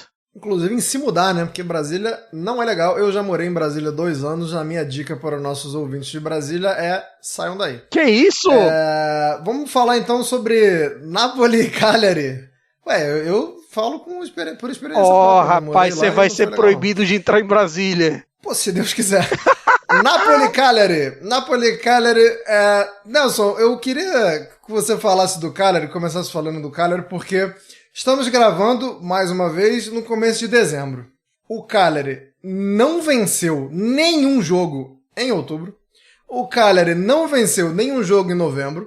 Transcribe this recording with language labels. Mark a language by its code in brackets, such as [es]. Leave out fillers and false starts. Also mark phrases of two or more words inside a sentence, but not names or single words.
[pt] Inclusive em se mudar, né? Porque Brasília não é legal. Eu já morei em Brasília 2 anos. A minha dica para os nossos ouvintes de Brasília é: saiam daí. Que isso? Vamos falar então sobre Napoli e Cagliari. Ué, eu falo por experiência. Rapaz, você vai ser proibido de entrar em Brasília. Pô, se Deus quiser. Napoli e Cagliari. Nelson, eu queria que você falasse do Cagliari, começasse falando do Cagliari, porque estamos gravando, mais uma vez, no começo de dezembro. O Cagliari não venceu nenhum jogo em outubro. O Cagliari não venceu nenhum jogo em novembro.